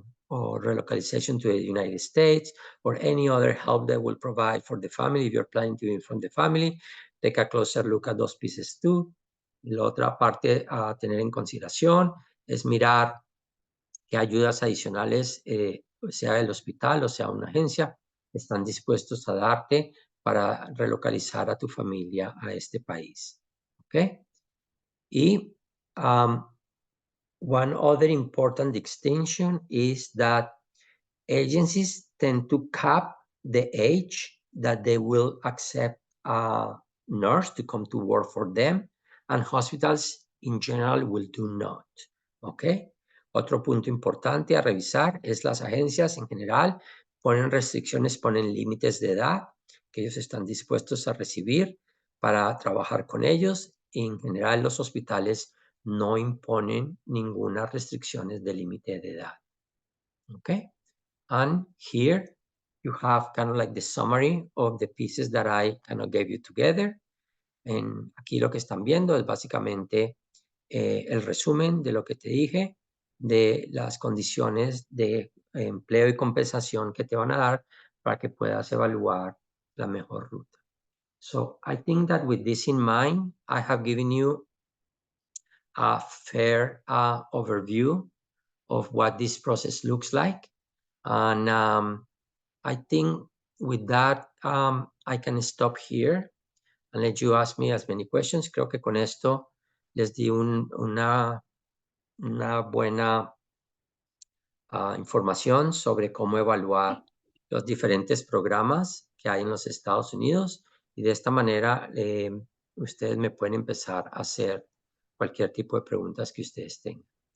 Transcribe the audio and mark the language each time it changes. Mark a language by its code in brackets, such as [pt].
[en] relocalization to the United States, or any other help they will provide for the family if you're planning to be from the family. Take a closer look at those pieces too. [es] La otra parte a tener en consideración es mirar qué ayudas adicionales, sea el hospital o sea una agencia, están dispuestos a darte para relocalizar a tu familia a este país. ¿Ok? [en] Y one other important distinction is that agencies tend to cap the age that they will accept a nurse to come to work for them, and hospitals in general will do not. [es] ¿Ok? Otro punto importante a revisar es las agencias en general ponen restricciones, ponen límites de edad que ellos están dispuestos a recibir para trabajar con ellos. Y en general los hospitales no imponen ninguna restricciones de límite de edad. ¿Ok? [en] And here you have kind of like the summary of the pieces that I kind of gave you together. [es] Aquí lo que están viendo es básicamente el resumen de lo que te dije, de las condiciones de empleo y compensación que te van a dar para que puedas evaluar la mejor ruta. [en] So I think that with this in mind, I have given you a fair overview of what this process looks like. And I think with that, I can stop here and let you ask me as many questions. [es] Creo que con esto les di una buena información sobre cómo evaluar los diferentes programas que hay en los Estados Unidos, y de esta manera ustedes me pueden empezar a hacer cualquier tipo de preguntas que ustedes tengan.